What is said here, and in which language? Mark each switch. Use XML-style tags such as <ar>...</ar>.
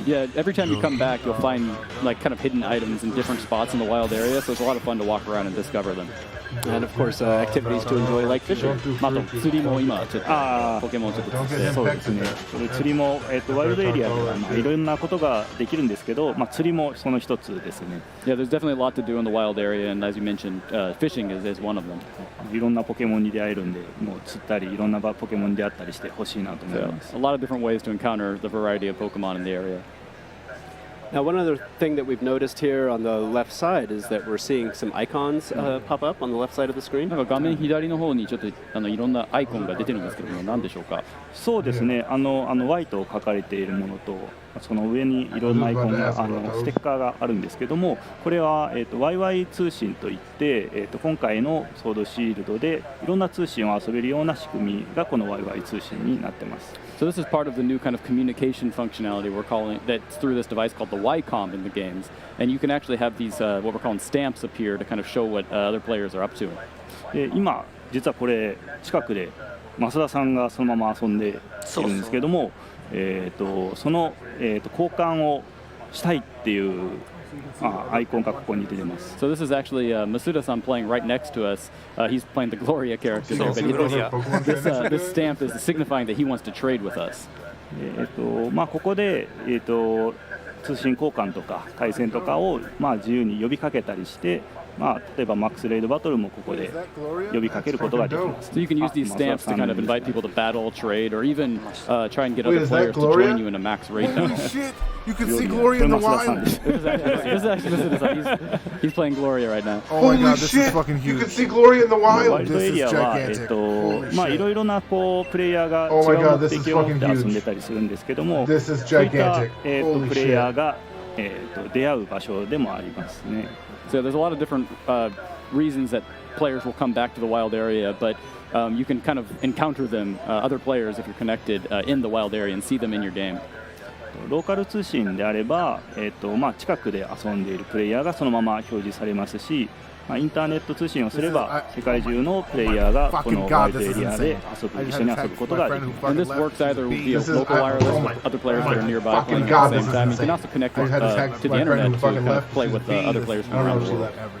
<en>Yeah, every time you come back, you'll find kind of hidden items in different spots in the wild area, so it's a lot of fun to walk around and discover them. And of course, activities to enjoy like fishing.</en> <ja>あと釣りも今ちょっとポケモンちょっと釣って。そうですね。釣りもワイルドエリアではいろんなことができるんですけど、釣りもその一つですね。</ja> <en>Yeah, there's definitely a lot to do in the wild area, and as you mentioned, fishing is one of them.</en> <ja>いろんなポケモンに出会えるんで、もう釣ったりいろんなポケモンに出会ったりしてほしいなと思います。</ja> <en>A lot of different ways to encounter the variety of Pokemon in the area. Now, one other thing that we've noticed here on the left side is that we're seeing some icons pop up on the left side of the screen.</en> <ja>なんか画面左の方にちょっといろんなアイコンが出てるんですけども、何でしょうか。そうですね。Y と書かれているものと、その上にいろんなアイコンがステッカーがあるんですけども、これは、YY 通信といって、今回のソードシールドでいろんな通信を遊べるような仕組みがこの YY 通信になってます。</ja> <en>So this is part of the new kind of communication functionality we're calling that's through this device called the YCOM in the games, and you can actually have these what we're calling stamps appear to kind of show what other players are up to.</en> <ja>で今実はこれ近くで増田さんがそのまま遊んでいるんですけども、その、交換をしたいっていうアイコンがここに出てます。</ja> <en>So this is actually Masuda-san playing right next to us. He's playing the Gloria character there, but this stamp is signifying that he wants to trade with us.</en> <ja>ここで、通信交換とか対戦とかを、自由に呼びかけたりして、例えばマックスレイドバトルもここで呼びかけることができます。</ja> <en>So you can use these stamps to kind of invite people to battle, trade, or even try and get other players to join you in a max raid. Holy shit! You can see Gloria in the wild. This is actually he's playing Gloria right now. Oh my god, this is fucking huge. You can see Gloria in the</en> <ja>ワイ</ja> <en>wild.</en> <ja>ルドエリアは、いろいろなこうプレイヤーが違う目的を持って遊んでたりするんですけども、そういった、プレイヤーが、出会う場所でもありますね。</ja> <en>So there's a lot of different reasons that players will come back to the wild area, but you can kind of encounter them, other players, if you're connected in the wild area and see them in your game.</en> <ja>ローカル通信であれば、近くで遊んでいるプレイヤーがそのまま表示されますし、インターネット通信をすれば世界中のプレイヤーがこのワイルドエリアで一緒に遊ぶことができます。</ja> <en>And this works either via local wireless with other players that are nearby playing at the same time. You can also connect to the internet to kind of play with other players from around the world.</en>